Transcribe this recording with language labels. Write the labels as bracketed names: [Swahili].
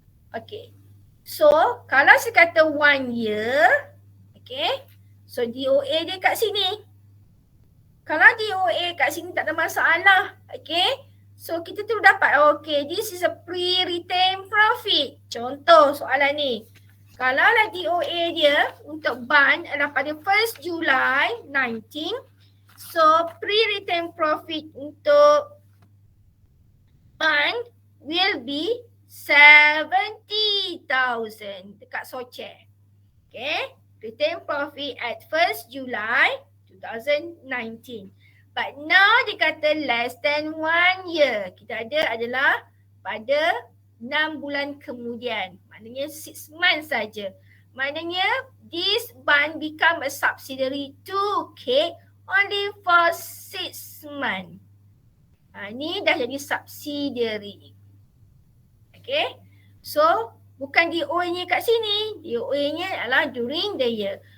[Malay] Okay, so kalau saya kata 1 year, okay, so DOA dia kat sini. Kalau DOA kat sini tak ada masalah. Okay, so kita tu dapat, okay, [English] this is a pre-retained profit. [Malay] Contoh soalan ni. Kalau lah DOA dia untuk BUN adalah pada 1st July 19. [English] So pre-retained profit untuk BUN will be 70,000 dekat CSOCIE. Okay, retained profit at 1st July 2019. But now [Malay] dia kata [English] less than 1 year. [Malay] Kita ada adalah pada 6 bulan kemudian. Maknanya 6 months saja. [English] Maknanya this BUN become a subsidiary to K only for 6 months. [Malay] Ni dah jadi subsidiary. Okay. So bukan DOA-nya kat sini. DOA-nya adalah [English] during the year.